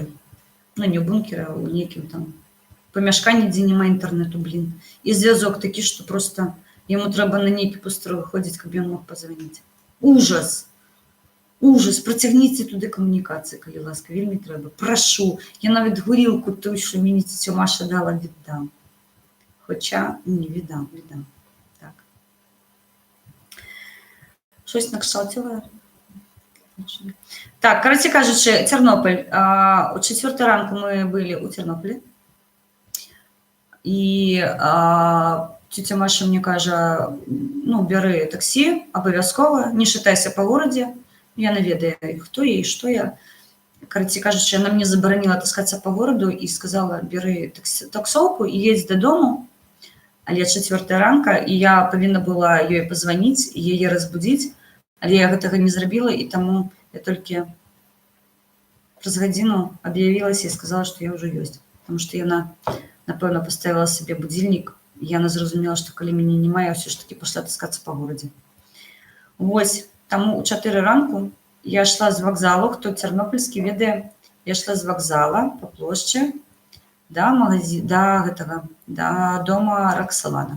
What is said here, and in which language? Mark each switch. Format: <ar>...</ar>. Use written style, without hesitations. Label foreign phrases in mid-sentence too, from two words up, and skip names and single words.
<be>Ну, не ў бункеры, а ў нейкім там памяшканні, дзе няма інтэрнэту, блін. І звязок такі, што просто яму трэба на нейкі пустрой выходзіць, каб ён мог пазваніць. Ужас! Ужас! Працягніце туды камунікацыі, калі ласка, вельмі трэба. Прашу, я нават гурілку той, што мяне цёця Маша дала, віддам.</be> <uk>Хоча, не, віддам. Так. Щось на кшталце. Так, короче кажучи, Тернопіль. О 4 ранку ми були у Тернополі. І тетя Маша мені каже, ну, бери таксі, обов'язково, не шатайся по городі.</uk> <be>Я не ведаю, хто я і</be> <uk>що я. Короче кажучи, вона мені заборонила таскатися по городу і сказала, бери таксовку і їдь додому. Але 4 ранка, і я повинна була їй позвонити, її розбудити.</uk> <be>Але я гэтага не зрабіла, і таму я толькі праз гадзіну аб'явілася і сказала, што я ўжо ёсць. Таму што яна, напэўна, паставіла сабе будзільнік, і яна зразумела, што калі мяне няма, я ўсё ж такі пайшла таскацца па горадзе. Вось, таму ў 4 ранку я шла з вакзалу, хто цернопільскі ведае, я шла з вакзала па плошчы да дома Роксалана.</be>